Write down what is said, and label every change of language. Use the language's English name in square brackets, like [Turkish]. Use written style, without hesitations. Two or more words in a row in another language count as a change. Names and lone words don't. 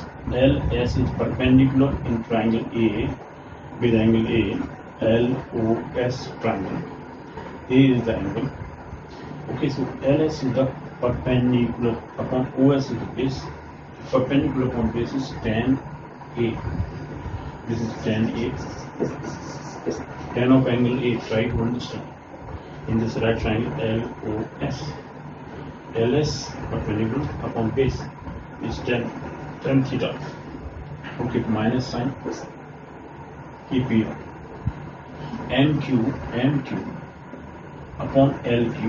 [English] Ls is perpendicular in triangle A with angle A, LOS triangle. A is the angle. Okay, so Ls is the perpendicular upon OS is the base. Perpendicular upon base is tan A. This is tan A. Tan of angle A, try to understand. In this right triangle LOS. Ls perpendicular upon base is tan theta. Okay, minus sign. Keep here. MQ upon LQ.